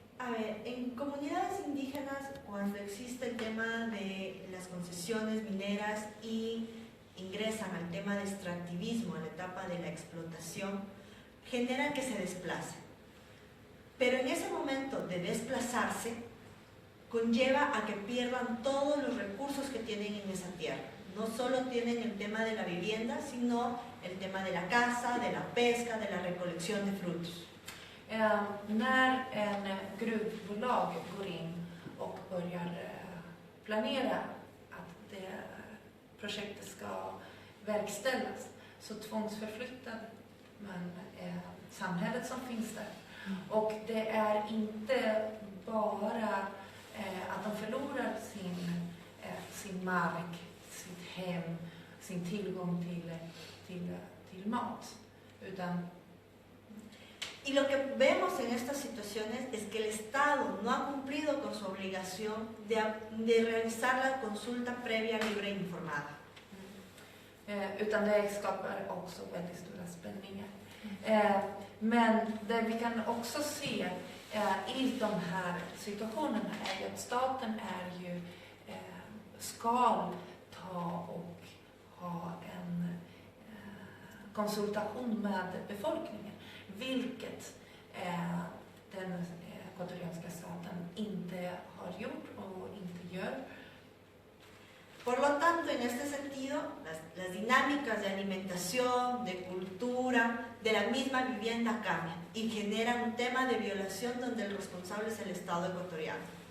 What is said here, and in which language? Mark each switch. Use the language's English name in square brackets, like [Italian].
[Spanish] A ver, en comunidades indígenas, cuando existe el tema de las concesiones mineras y ingresan al tema de extractivismo, a la etapa de la explotación, generan que se desplacen. Pero en ese momento de desplazarse, conlleva a que pierdan todos los recursos que tienen en esa tierra. No solo tienen el tema de la vivienda, sino el tema de la caza, de la pesca, de la recolección de frutos. [Swedish] När en gruvbolag går in och börjar planera att det projektet ska verkställas, så tvångsförflyttar man samhället som finns där. Och det är inte bara att de förlorar sin mark, sitt hem, sin tillgång till mat, utan [Spanish] Y lo que vemos en estas situaciones es que el Estado no ha cumplido con su obligación de realizar la consulta previa, libre e informada. [Swedish] Utan det skapar också väldigt stora spänningar. Men det vi kan också se i de här situationerna är ju att staten är ju, ska ta och ha en konsultation med befolkningen, vilket den ecuatorianska staten inte har gjort och inte gör. [Spanish] Por lo tanto, en este sentido, las dinámicas de alimentación, de cultura, de la misma vivienda cambian y generan un tema de violación donde el responsable es el Estado ecuatoriano.